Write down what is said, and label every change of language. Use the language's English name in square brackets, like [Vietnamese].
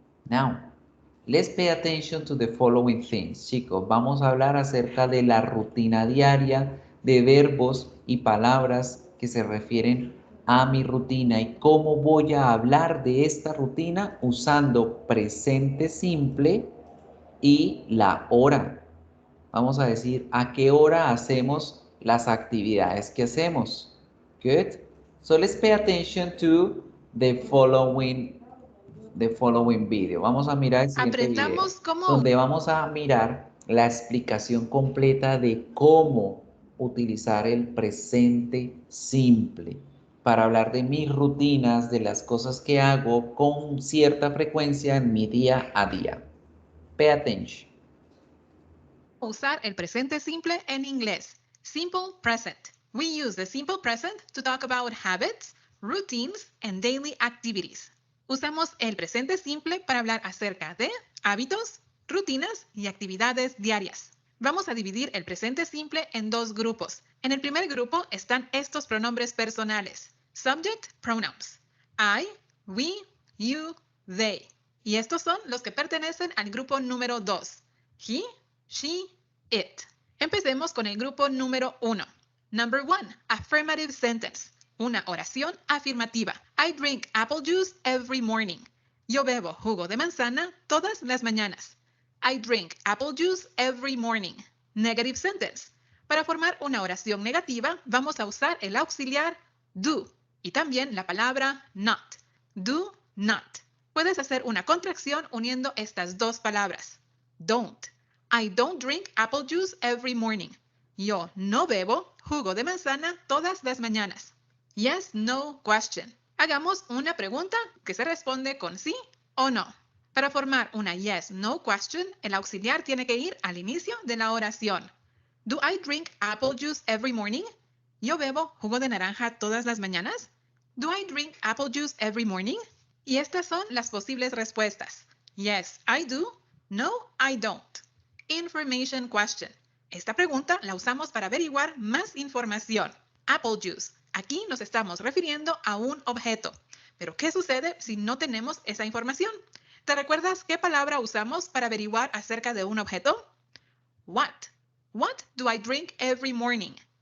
[English] Now, let's pay attention to the following things. [Spanish] Chicos, vamos a hablar acerca de la rutina diaria de verbos y palabras que se refieren a mi rutina y cómo voy a hablar de esta rutina usando presente simple y la hora. Vamos a decir a qué hora hacemos las actividades que hacemos. [English] Good. So let's pay attention to the following video. [Spanish] Vamos a mirar el siguiente video, donde vamos a mirar la explicación completa de cómo utilizar el presente simple para hablar de mis rutinas, de las cosas que hago con cierta frecuencia en mi día a día. [English] Pay attention. [Spanish] Usar el presente simple en inglés. [English] Simple present. We use the simple present to talk about habits, routines, and daily activities. [Spanish] Usamos el presente simple para hablar acerca de hábitos, rutinas y actividades diarias. Vamos a dividir el presente simple en dos grupos. En el primer grupo están estos pronombres personales. [English] Subject pronouns. I, we, you, they. [Spanish] Y estos son los que pertenecen al grupo número 2. He, she, it. Empecemos con el grupo número 1. [English] Number 1, affirmative sentence. [Spanish] Una oración afirmativa. [English] I drink apple juice every morning. [Spanish] Yo bebo jugo de manzana todas las mañanas. [English] I drink apple juice every morning. Negative sentence. [Spanish] Para formar una oración negativa, vamos a usar el auxiliar do y también la palabra not. [English] Do not. [Spanish] Puedes hacer una contracción uniendo estas dos palabras. [English] Don't. I don't drink apple juice every morning. [Spanish] Yo no bebo jugo de manzana todas las mañanas. [English] Yes, no question. [Spanish] Hagamos una pregunta que se responde con sí o no. Para formar una yes, no question, el auxiliar tiene que ir al inicio de la oración. [English] Do I drink apple juice every morning? [Spanish] ¿Yo bebo jugo de naranja todas las mañanas? [English] Do I drink apple juice every morning? [Spanish] Y estas son las posibles respuestas. [English] Yes, I do. No, I don't. Information question. [Spanish] Esta pregunta la usamos para averiguar más información. Apple juice. Aquí nos estamos refiriendo a un objeto. Pero, ¿qué sucede si no tenemos esa información? ¿Te recuerdas qué palabra usamos para averiguar acerca de un objeto? [English] What. What do I drink every morning?